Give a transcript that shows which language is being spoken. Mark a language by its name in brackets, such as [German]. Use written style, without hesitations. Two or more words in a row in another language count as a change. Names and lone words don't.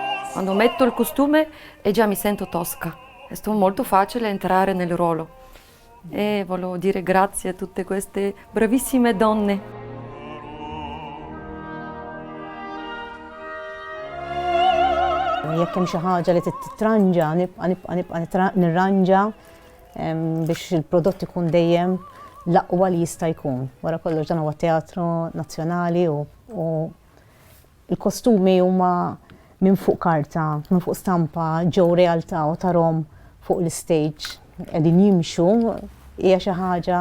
[Italian] Quando metto il costume e già mi sento Tosca. È stato molto facile entrare nel ruolo. E volevo dire grazie a tutte queste bravissime donne. [Maltese] Jekk hemm xi ħaġa li titranġa, nibqa' nirranġa biex il-prodott ikun dejjem l-aqwa li jista' jkun. Wara kollox dan huwa teatru nazzjonali u l-kostumi huma minn fuq karta, minn fuq stampa, ġew realtà u tarhom fuq l-istage qegħdin jimxu hija xi ħaġa.